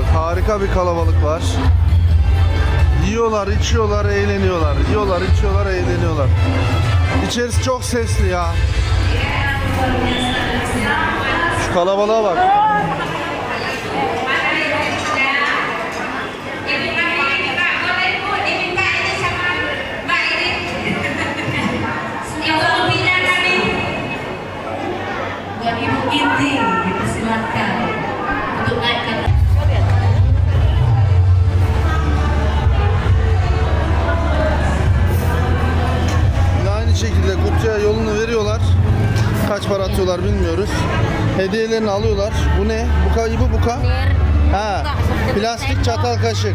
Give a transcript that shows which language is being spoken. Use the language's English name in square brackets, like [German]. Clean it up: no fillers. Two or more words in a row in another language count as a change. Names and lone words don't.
[Turkish] Harika bir kalabalık var. Yiyorlar, içiyorlar, eğleniyorlar. Yiyorlar, içiyorlar, eğleniyorlar. İçerisi çok sesli ya. Şu kalabalığa bak. [Indonesian] Buat Ibu Inti, dipersilakan untuk naik ke atas. [Turkish] Yine aynı şekilde kutuya yolunu veriyorlar. Kaç para atıyorlar bilmiyoruz. Hediyelerini alıyorlar. Bu ne? Buka gibi buka. Ha, plastik çatal kaşık.